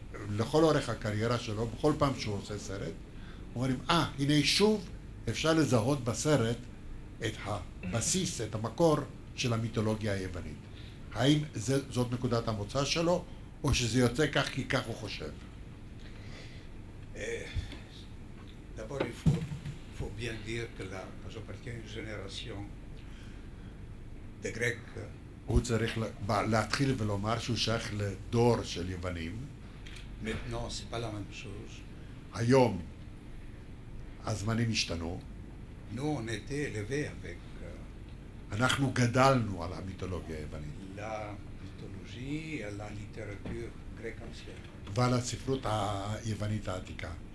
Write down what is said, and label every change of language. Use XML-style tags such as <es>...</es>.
<he>לכל אורך הקריירה שלו, בכל פעם שהוא עושה סרט, אומרים, הנה שוב אפשר לזהות בסרט את הבסיס, את המקור של המיתולוגיה היוונית. האם זאת נקודת המוצא שלו, או שזה יוצא כך כי כך הוא חושב?</he> <fr>D'abord, faut bien dire que là, j'appartiens à une génération de Grecs.</fr> <he>הוא צריך להתחיל ולומר שהוא שייך לדור של יוונים.</he> <fr>Maintenant, c'est pas la même chose.</fr> <he>היום הזמנים השתנו.</he> <fr>Nous, on était élevés avec</fr> <he>אנחנו גדלנו על המיתולוגיה היוונית.</he> <fr>la mythologie et la littérature grecque ancienne.</fr> <he>ועל הספרות היוונית העתיקה.</he>